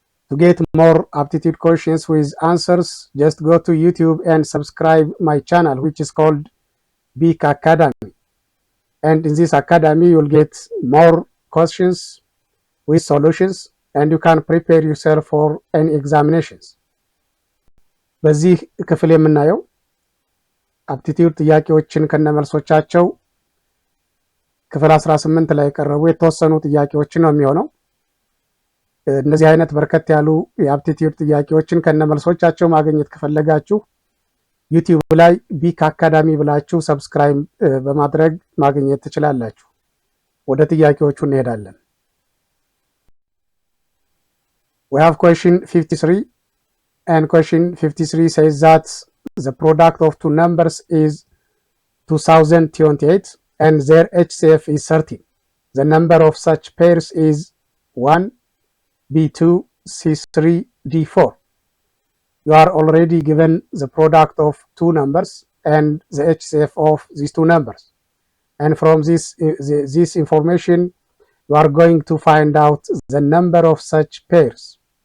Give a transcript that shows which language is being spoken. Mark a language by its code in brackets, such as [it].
[en] To get more aptitude questions with answers, just go to YouTube and subscribe my channel, which is called BEEK Academy. And in this academy, you'll get more questions with solutions, and you can prepare yourself for any examinations. [am] በዚህ ክፍል የምናየው አፕቲቲዩድ ጥያቄዎችን ከነመልሶቻቸው ክፍል 18 ላይ የቀረቡ የተወሰኑ ጥያቄዎችን ነው የሚሆነው። እነዚህ አይነት በርከት ያሉ የአፕቲቲዩድ ጥያቄዎችን ከነመልሶቻቸው ማግኘት ከፈለጋችሁ ዩቲዩብ ላይ ቢክ አካዳሚ ብላችሁ ሰብስክራይብ በማድረግ ማግኘት ትችላላችሁ። ወደ ጥያቄዎቹ እንሄዳለን። [en] We have question 53, and question 53 says that the product of two numbers is 2028 and their HCF is 13. The number of such pairs is 1, B2, C3, D4. You are already given the product of two numbers and the HCF of these two numbers. And from this information, you are going to find out the number of such pairs.